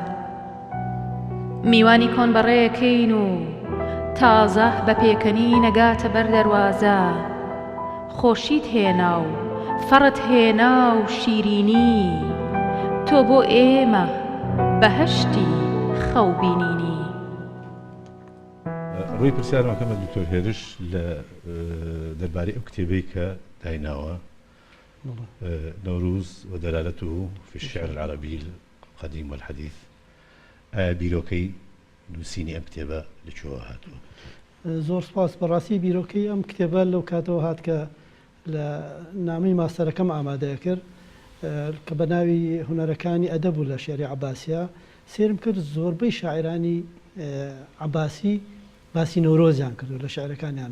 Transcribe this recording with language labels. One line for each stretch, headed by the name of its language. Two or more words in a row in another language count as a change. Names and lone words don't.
Central Kurdish: میوانی کۆن بەڕێیەکەین و تازە بە پێکەنی نەگاتە بەر دەروازە خۆشیت هێنا و فەڕت هێنا و شیرینی تۆ بۆ ئێمە بەهەشتی خەوبینینی. ڕووی پرسیارمەکەمە دکتۆر هێرش لە دەربارەی ئەو کتێبەی کە دایناوە
Arabic: نوروز ودلالته في الشعر العربي القديم والحديث
Central Kurdish: بیرۆکەی نووسینی ئەم کتێبە لەکوێوە هاتووە؟ زۆر سپاس بەڕاستی بیرۆکەی ئەم کتێبە لەو کاتەوە هات کە لە نامەی ماستەرەکەم ئامادەیە کرد کە بە ناوی هونەرەکانی ئەدەب و لە شێعری عەباسیە سێرم کرد زۆربەی شاعرانی عەباسی باسی نەورۆزیان کردو لە شعرەکانیانە